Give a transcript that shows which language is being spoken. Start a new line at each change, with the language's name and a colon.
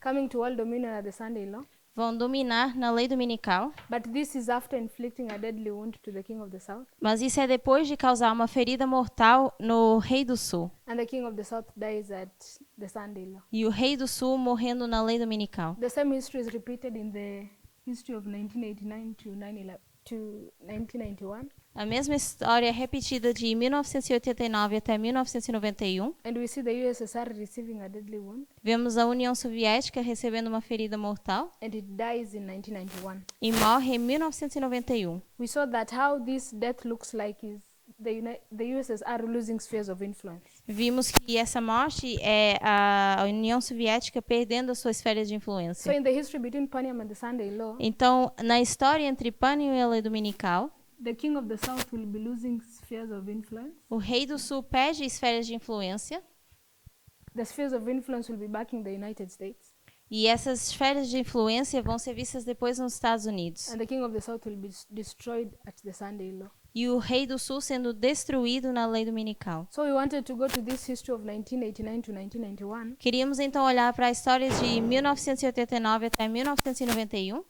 English: coming to world dominion at the Sunday law.
Portuguese: vão dominar na lei dominical,
English: But this is after inflicting a deadly wound to the king of the south,
Portuguese: mas isso é depois de causar uma ferida mortal no rei do sul.
English: and the king of the south dies at the Sunday law.
Portuguese: E o rei do sul morrendo na lei dominical.
English: The same history is repeated in the history of 1989 to 1991,
Portuguese: A mesma história é repetida de 1989 até 1991.
English: and we see the USSR receiving a deadly wound,
Portuguese: Vemos a União Soviética recebendo uma ferida mortal
English: and it dies in 1991.
Portuguese: e morre em 1991.
English: We saw that how this death looks like is the USSR losing spheres of influence.
Portuguese: Vimos que essa morte é a União Soviética perdendo a sua esfera de
English: So
Portuguese: influência.
English: in the history between Paniam and the Sunday law,
Portuguese: Então, na história entre Pânion e a lei dominical,
English: the king of the south will be losing spheres of influence.
Portuguese: o rei do sul perde esferas de influência
English: The spheres of influence will be backing the United States,
Portuguese: e essas esferas de influência vão ser vistas depois nos Estados Unidos.
English: and the king of the south will be destroyed at the Sunday law.
Portuguese: E o rei do sul sendo destruído na lei dominical.
English: So we wanted to go to this history of 1989 to 1991
Portuguese: Queríamos então olhar para as histórias de 1989 até 1991